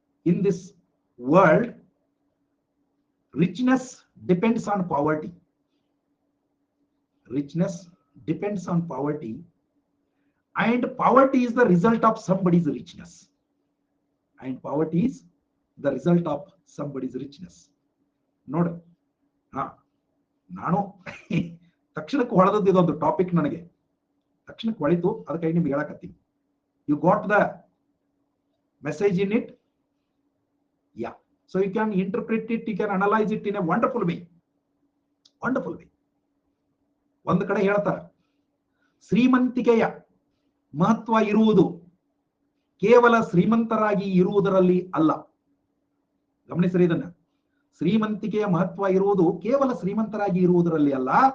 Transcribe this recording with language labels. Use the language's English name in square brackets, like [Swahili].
[English] In this world, richness depends on poverty. Richness depends on poverty, and poverty is the result of somebody's richness. And poverty is the result of somebody's richness. [Kannada] ನೋಡು, ನಾನು ತಕ್ಷಣಕ್ಕೆ ಹೊಳೆದದ್ದು ಇದೊಂದು topic, ನನಗೆ ತಕ್ಷಣಕ್ಕೆ ಹೊಳಿತು, ಅದಕ್ಕಾಗಿ ನಿಮ್ಗೆ ಹೇಳಕತ್ತೀನಿ. [English] You got the message in it? Yeah. So you can interpret it, you can analyze it in a wonderful way. Wonderful way. [Kannada] ಒಂದು ಕಡೆ ಹೇಳ್ತಾರೆ, ಶ್ರೀಮಂತಿಕೆಯ ಮಹತ್ವ ಇರುವುದು ಕೇವಲ ಶ್ರೀಮಂತರಾಗಿ ಇರುವುದರಲ್ಲಿ ಅಲ್ಲ. ಗಮನಿಸಿರಿ ಇದನ್ನ. ಶ್ರೀಮಂತಿಕೆಯ ಮಹತ್ವ ಇರುವುದು ಕೇವಲ ಶ್ರೀಮಂತರಾಗಿ ಇರುವುದರಲ್ಲಿ ಅಲ್ಲ,